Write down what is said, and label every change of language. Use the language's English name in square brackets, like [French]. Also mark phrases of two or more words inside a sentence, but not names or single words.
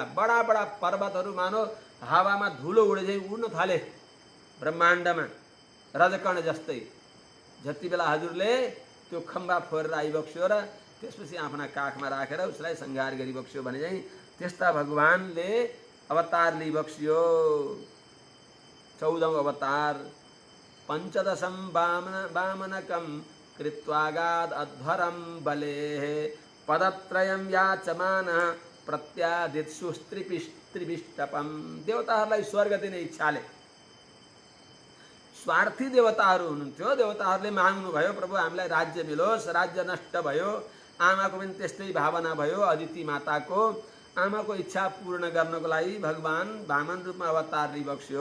[Nepali] बडा बडा पर्वतहरू मानो हावामा धुलो उडे झै उड्न थाले ब्रह्माण्डमा, रजकण जस्तै। जति बेला हजुरले त्यो खम्बा फोरेर आइबक्स्यो र त्यसपछि आफ्ना काखमा राखेर उसलाई संहार गरिबक्स्यो भने चाहिँ त्यस्ता भगवानले अवतार ली बक्सियो 14औं अवतार [Sanskrit] पंचदशम वामनकम कृत्वागाद अध्वरम बले पदत्रयम याचमानः प्रत्यादित्सु त्रिपिष्टपम। [Nepali] देवताहरूलाई स्वर्ग दिने इच्छाले स्वार्थी देवताहरू हुनुहुन्थ्यो। देवताहरूले माग्नुभयो प्रभु हामीलाई राज्य मिलोस्, राज्य नष्ट भयो। आमाको पनि त्यस्तै भावना भयो। अदिति माताको आमाको इच्छा पूर्ण गर्नको लागि भगवान वामन रूपमा अवतार लिइबक्स्यो।